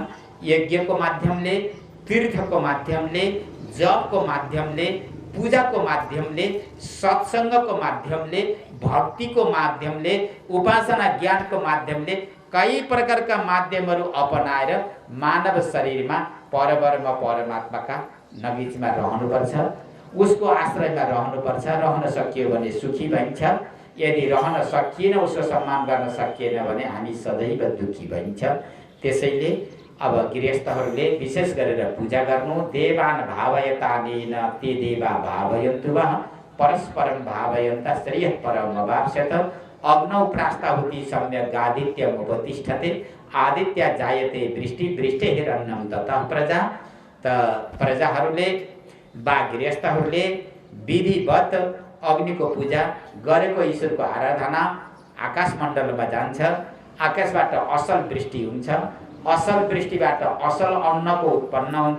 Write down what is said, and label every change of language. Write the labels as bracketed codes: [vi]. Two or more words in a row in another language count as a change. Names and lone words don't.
[ne] यज्ञको माध्यमले, तीर्थको माध्यमले, जपको माध्यमले, पूजाको माध्यमले, सत्सङ्गको माध्यमले, भक्तिको माध्यमले, उपासना ज्ञानको माध्यमले, कई प्रकारका माध्यमहरू अपनाएर मानव शरीरमा परब्रह्म परमात्माका नजिकमा रहनुपर्छ, उसको आश्रयमा रहनुपर्छ। रहन सकियो भने सुखी भइन्छ, यदि रहन सकिएन, उसको सम्मान गर्न सकिएन भने हामी सदैव दुःखी भइन्छ। त्यसैले अब गृहस्थहरूले विशेष गरेर पूजा गर्नु। [sa] देवान भावयतानेन ते देवा भावयन्तु वः परस्परं भावयन्ता श्रेयः परम अवाप्स्यत। अग्नौ प्रास्ताहुति सम्यक् आदित्यमुपतिष्ठते आदित्य जायते वृष्टि वृष्टिरन्नं ततः प्रजा। [ne] त प्रजाहरूले वा गृहस्थहरूले विधिवत अग्निको पूजा गरेको ईश्वरको आराधना आकाशमण्डलमा जान्छ। आकाशबाट असल वृष्टि हुन्छ, असल वृष्टिबाट असल अन्नको उत्पन्न हुन्छ।